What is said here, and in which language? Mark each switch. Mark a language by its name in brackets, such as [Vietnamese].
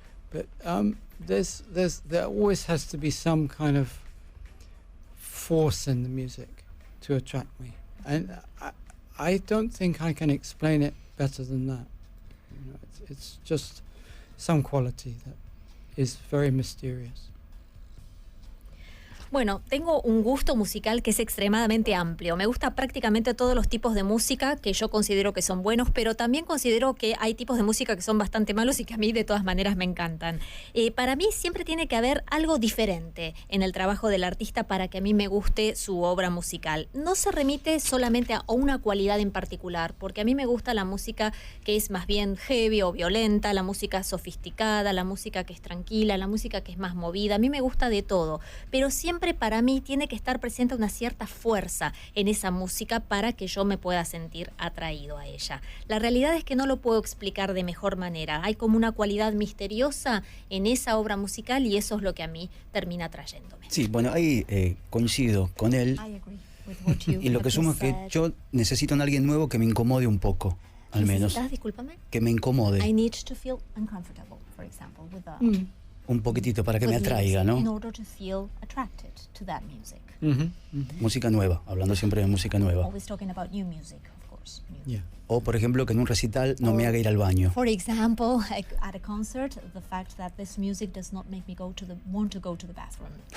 [English] But there always has to be some kind of force in the music to attract me. And I don't think I can explain it better than that. You know, it's just some quality that is very mysterious. [Spanish] Bueno, tengo un gusto musical que es extremadamente amplio. Me gusta prácticamente todos los tipos de música que yo considero que son buenos, pero también considero que hay tipos de música que son bastante malos y que a mí de todas maneras me encantan. Para mí siempre tiene que haber algo diferente en el trabajo del artista para que a mí me guste su obra musical. No se remite solamente a una cualidad en particular, porque a mí me gusta la música que es más bien heavy o violenta, la música sofisticada, la música que es tranquila, la música que es más movida. A mí me gusta de todo, pero siempre para mí tiene que estar presente una cierta fuerza en esa música para que yo me pueda sentir atraído a ella. La realidad es que no lo puedo explicar de mejor manera. Hay como una cualidad misteriosa en esa obra musical y eso es lo que a mí termina atrayéndome. Sí, bueno, ahí coincido con él. Y lo que sumo es que yo necesito a alguien nuevo que me incomode un poco, al menos. Discúlpame. Que me incomode. [English] I need to feel uncomfortable, for example, with [Spanish] un poquitito para que me atraiga, ¿no? [English] In order to feel attracted to that music. [Spanish] Música nueva, hablando siempre de música nueva. [English] Always talking about new music, of course. Yeah. [Spanish] O, por ejemplo, que en un recital no me haga ir al baño. [English] For example, at a concert, the fact that this music does not make me want to go to the bathroom.